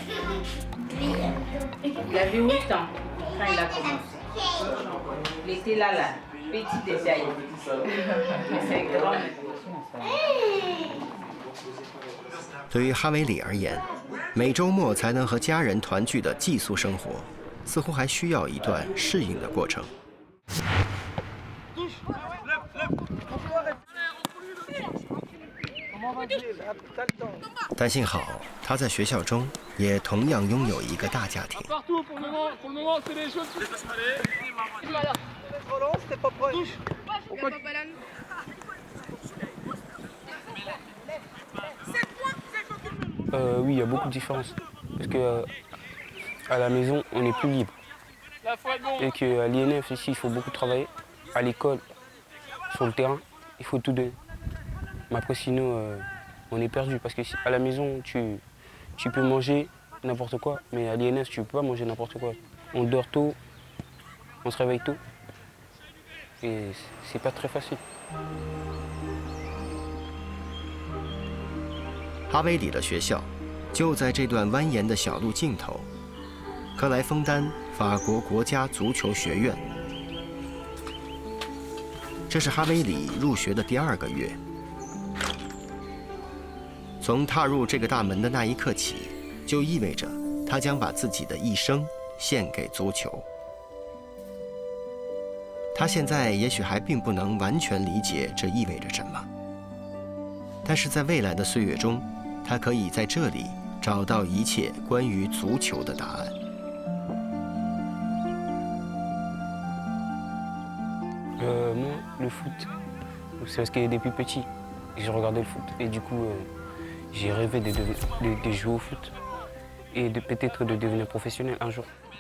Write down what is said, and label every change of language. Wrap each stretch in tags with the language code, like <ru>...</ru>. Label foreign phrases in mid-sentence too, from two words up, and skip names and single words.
<zh>对于哈维里而言，每周末才能和家人团聚的寄宿生活，似乎还需要一段适应的过程。但幸好，他在学校中也同样拥有一个大家庭。</zh> <fr>Oui, il y a beaucoup de différences. Parce que à la maison, on est plus libre. Et qu'à l'INF, ici, il faut beaucoup travailler. À l'école, sur le terrain, il faut tout donner. Mais après, sinon, on est perdu. Parce qu'à la maison, tu peux manger n'importe quoi. Mais à l'INF, tu ne peux pas manger n'importe quoi. On dort tôt, on se réveille tôt. Et c'est pas très facile.</fr> <zh>哈维里的学校就在这段蜿蜒的小路尽头，克莱枫丹法国国家足球学院。这是哈维里入学的第2个月。从踏入这个大门的那一刻起，就意味着他将把自己的一生献给足球。他现在也许还并不能完全理解这意味着什么，但是在未来的岁月中，他可以在这里找到一切关于足球的答案。</zh> <fr>Moi, le foot, c'est parce que depuis petit, j'ai regardé le foot. Et du coup, j'ai rêvé de jouer au foot et peut-être de devenir professionnel un jour.</fr>